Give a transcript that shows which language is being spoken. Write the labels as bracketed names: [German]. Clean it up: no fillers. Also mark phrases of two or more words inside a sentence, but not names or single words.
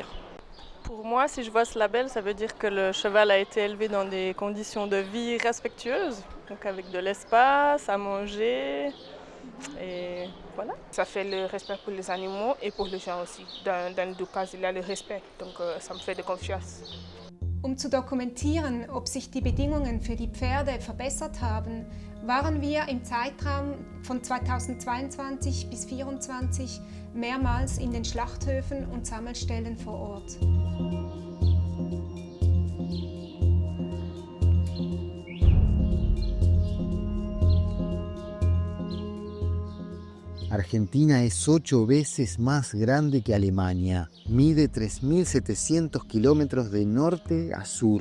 [French] Pour moi, si je vois ce label, ça veut dire que le cheval a été élevé dans des conditions de vie respectueuses, donc avec de l'espace, à manger, et voilà. Ça fait le respect pour les animaux et pour les gens aussi. Dans les deux cas, il y a le respect, donc ça me fait de confiance. [German] Zu dokumentieren, ob sich die Bedingungen für die Pferde verbessert haben, waren wir im Zeitraum von 2022 bis 2024 mehrmals in den Schlachthöfen und Sammelstellen vor Ort. [Spanish] Argentina es 8 veces más grande que Alemania. Mide 3.700 kilómetros de norte a sur.